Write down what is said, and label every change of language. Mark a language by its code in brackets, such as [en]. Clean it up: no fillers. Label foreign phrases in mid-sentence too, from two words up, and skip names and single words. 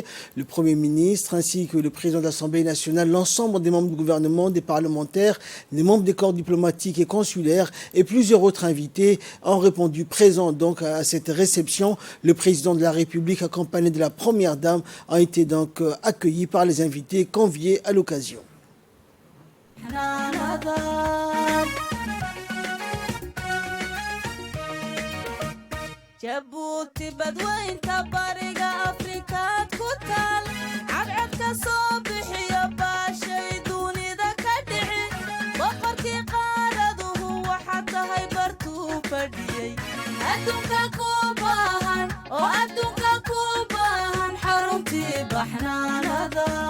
[fr] Le Premier ministre ainsi que le président de l'Assemblée nationale, l'ensemble des membres du gouvernement, des parlementaires, les membres des corps diplomatiques et consulaires et plusieurs autres invités ont répondu présents donc à cette réception. Le président de la République accompagné de la première dame a été donc accueilli par les invités conviés à l'occasion. [so] jabuuti badweynta bariga afrikaad ku taal cadcadka soo bixiya baashay dunida ka dhici boqorkii qaaraduhu waxaa tahay bartuu fadhiyey adduunka ku baahan oo adduunka ku baahan xaruntii baxnaanada